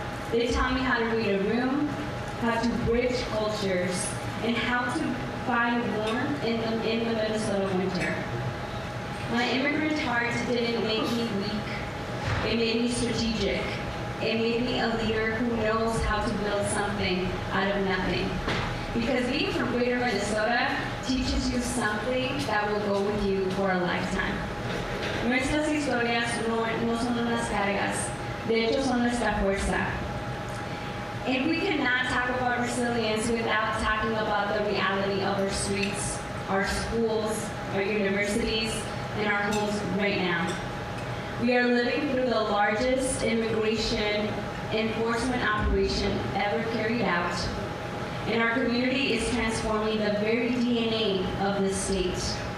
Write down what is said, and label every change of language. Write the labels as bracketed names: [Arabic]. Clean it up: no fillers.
[English] They taught me how to read a room, how to bridge cultures, and how to find warmth in the Minnesota winter. My immigrant heart didn't make me weak. It made me strategic. It made me a leader who knows how to build something out of nothing. Because being from Greater Minnesota teaches you something that will go with you for a lifetime. [Spanish] Nuestras historias no son unas cargas, de hecho son nuestra fuerza. [English] And we cannot talk about resilience without talking about the reality of our streets, our schools, our universities, and our homes right now. We are living through the largest immigration enforcement operation ever carried out, and our community is transforming the very DNA of this state.